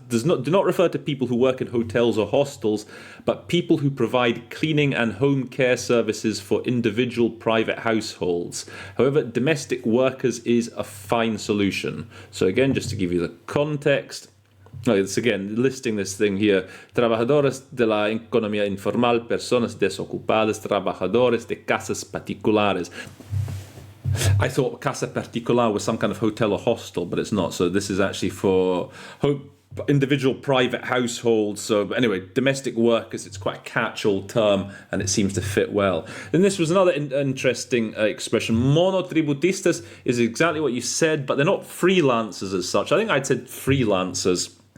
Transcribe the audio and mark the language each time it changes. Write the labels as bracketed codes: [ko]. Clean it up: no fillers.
[en] Do not refer to people who work in hotels or hostels, but people who provide cleaning and home care services for individual private households. However, domestic workers is a fine solution. So again, just to give you the context, it's again listing this thing here. [es] Trabajadores de la economía informal, personas desocupadas, trabajadores de casas particulares. [en] I thought casa particular was some kind of hotel or hostel, but it's not. So this is actually for individual private households. So anyway, domestic workers, it's quite a catch-all term and it seems to fit well. Then this was another interesting expression. Monotributistas is exactly what you said, but they're not freelancers as such. I think I'd said freelancers.